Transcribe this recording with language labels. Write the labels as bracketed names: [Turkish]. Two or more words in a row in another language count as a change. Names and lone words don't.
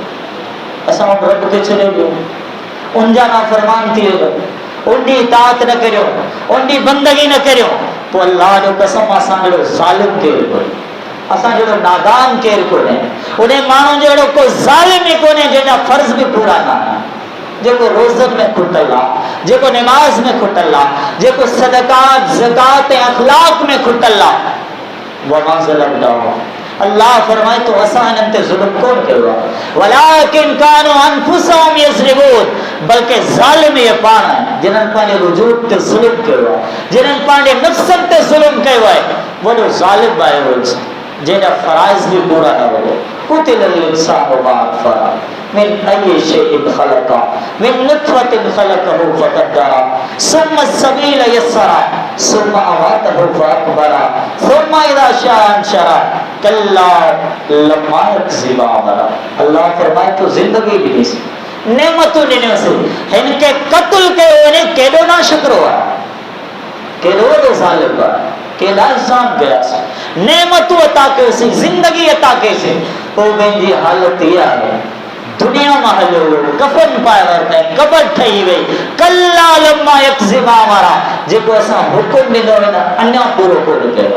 [Sindhi] असां रब खे छॾे ॾियो, उनजा नाफ़रमान थी वियो, उनजी इताअत न करियो, उनजी बंदगी न करियो, पोइ अल्लाह जो कसम असां जहिड़ो ज़ालिम केरु कोन्हे, असां जहिड़ो नादान केरु कोन्हे, उन माण्हू जहिड़ो कोई ज़ालिम ई कोन्हे जंहिंजा फर्ज़ बि पूरा न आहिनि, जेको रोज़नि में खुटल आहे, जेको निमाज़ में खुटल आहे, जेको सदक़ात ज़कात ऐं अख़लाक़ में खुटल आहे। [Arabic] وما ظلمناهم, [Sindhi] अल्लाह फरमाए तो असां इन्हनि ते ज़ुल्म कोन कयो आहे, [Arabic] ولكن كانوا أنفسهم يظلمون, [Sindhi] बल्कि ज़ालिम ये पाण आहिनि जिन्हनि पंहिंजे वजूद ते ज़ुल्म कयो आहे, जिन्हनि पंहिंजे नफ़्सनि ते ज़ुल्म कयो आहे। वॾो ज़ालिम आहे उहो जंहिंजा फ़राइज़ बि पूरा न हुआ। [Arabic] قتل الإنسان ما أكفره من أي شيء خلقه من نطفة خلقه فقدره ثم سبيل يسره ثم أماته فأقبره ثم إذا شاء أنشره كلا لما يقض أمره. [Sindhi] अल्लाह फरमाए तो ज़िंदगी ॾिनी, नेमतूं ॾिनियूंसीं, हिन खे क़त्ल कयो वञे, केॾो ना शुक्रो आहे, केॾो वॾो ज़ालिम आहे, केॾा इंसान कयासीं, नेमतूं अता कयोसीं, ज़िंदगी अता कईसीं, पोइ पंहिंजी हालत इहा आहे, दुनिया मां हलियो वियो, कफ़न पाए वरितई, क़बर ठही वई, [Arabic] كلا لما يقض أمره, [Sindhi] जेको असां हुकुम ॾिनो आहे न अञा पूरो कोन कयो।